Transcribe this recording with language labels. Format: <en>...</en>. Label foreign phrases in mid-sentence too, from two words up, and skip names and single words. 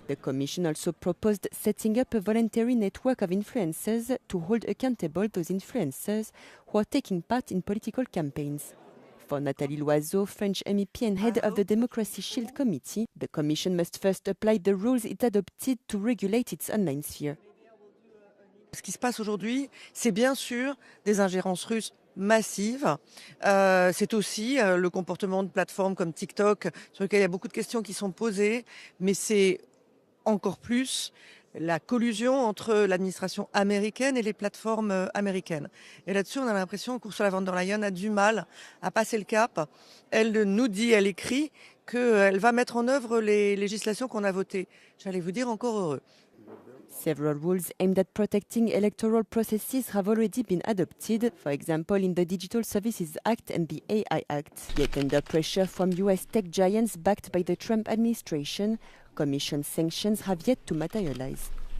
<en>The Commission also proposed setting up a voluntary network of influencers to hold accountable those influencers who are taking part in political campaigns. For Nathalie Loiseau, French MEP and head of the Democracy Shield Committee, the Commission must first apply the rules it adopted to regulate its online sphere.</en> <fr>Ce qui se passe aujourd'hui, c'est bien sûr des ingérences russes massive. C'est aussi le comportement de plateformes comme TikTok, sur lequel il y a beaucoup de questions qui sont posées, mais c'est encore plus la collusion entre l'administration américaine et les plateformes américaines. Et là-dessus, on a l'impression qu'Ursula von der Leyen a du mal à passer le cap. Elle nous dit, elle écrit qu'elle va mettre en œuvre les législations qu'on a votées. J'allais vous dire encore heureux.</fr> <en>Several rules aimed at protecting electoral processes have already been adopted, for example in the Digital Services Act and the AI Act. Yet under pressure from US tech giants backed by the Trump administration, Commission sanctions have yet to materialize.</en>